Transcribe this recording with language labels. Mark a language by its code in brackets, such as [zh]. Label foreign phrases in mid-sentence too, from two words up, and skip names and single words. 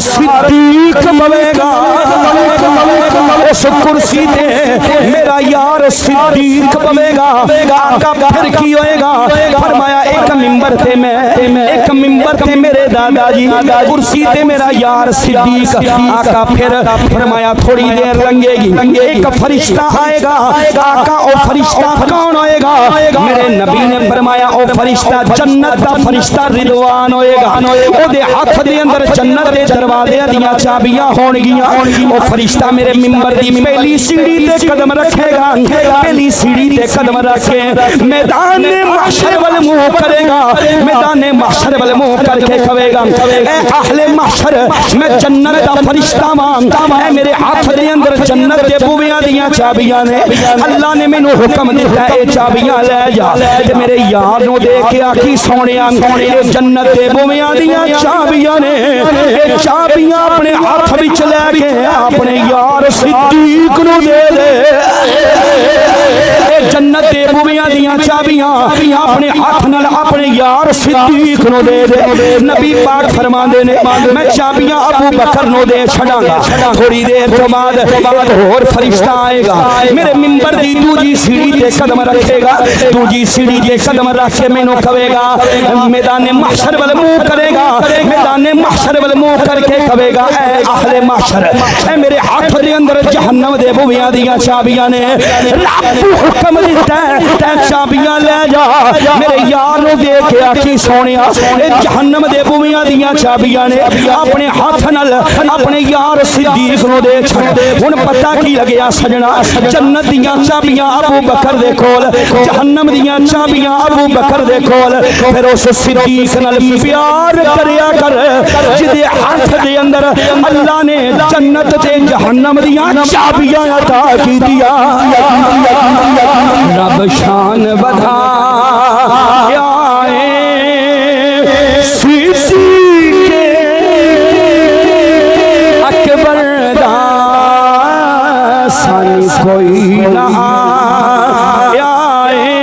[pa] صدیق بوے گا اس کرسی تے میرا یار صدیق بوے گا آقا پھر کی ہوئے گا فرمایا ایک ممبر تے میں ایک ممبر تے میرے دادا جی کرسی تے میرا یار صدیق آقا پھر فرمایا تھوڑی دیر لنگے گی ایک فرشتہ آئے گا آقا او فرشتہ کون ہوئے گا میرے نبی نے فرمایا او فرشتہ جنت دا فرشتہ رضوان ہوئے گا او دے ہاتھ دے اندر جنت دے دروازے دیاں چابیاں ہون گیاں او فرشتہ میرے ممبر دی پہلی سیڑھی تے قدم رکھے گا پہلی سیڑھی تے قدم رکھے میدان محشر وال منہ کرے گا میدان محشر وال منہ کر کے کہے گا اے اہل محشر میں جنت دا فرشتہ مانگتا اے میرے ہاتھ دے اندر جنت دے بویاں دیاں چابیاں نے اللہ نے مینوں حکم دیتا اے چابیاں لے جا تے میرے یار نو دے کے آکھی سونیا جنت دے بویاں دیاں چابیاں نے اے چابیاں اپنے ہاتھ وچ لے کے اپنے یار صدیق نو دے دے اے جنت دے بویاں دیاں چابیاں اپنے ہاتھ نال اپنے یار صدیق نو دے دے نبی پاک فرماندے نے میں چابیاں ابو بکر نو دے چھڑاں گا تھوڑی دیر تو بعد اور فرشتہ آئے گا میرے ممبر دی دوجی سیڑھی تے قدم رکھے گا دوجی سیڑھی تے قدم رکھ کے مینوں کہے گا میدان محشر وال منہ کرے گا میدان محشر وال منہ کر کے کہے گا اے اہل محشر اے میرے ہاتھ دے اندر جہنم دے بویاں دیاں چابیاں نے رب حکم دیتا ہے چابیاں لے جا میرے یار نو دے کے آکھی سونیا اے جہنم دے بویاں دیاں چابیاں نے اپنے ہاتھ نال اپنے یار صدیق نو دے چھڑ ہن پتہ کی لگیا سجنا جنت دیاں چابیاں ابو بکر دے کول جہنم دیاں چابیاں ابو بکر دے کول پھر اس صدیق نال پیار کریا کر جدے ہاتھ دے اندر اللہ نے جنت تے جہنم دیاں چابیاں عطا کیتیاں رب شان بڑھا کوئی نہ آئے